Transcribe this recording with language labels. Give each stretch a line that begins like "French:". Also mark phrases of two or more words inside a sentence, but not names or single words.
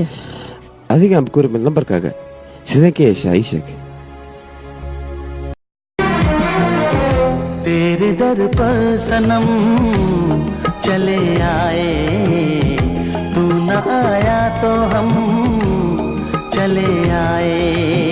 Somali: adigaan kormid lambarkaaga sideen ka yeeshaa ii sheeg
Hindi: तेरे दर पर सनम चले आए तू न आया तो हम चले आए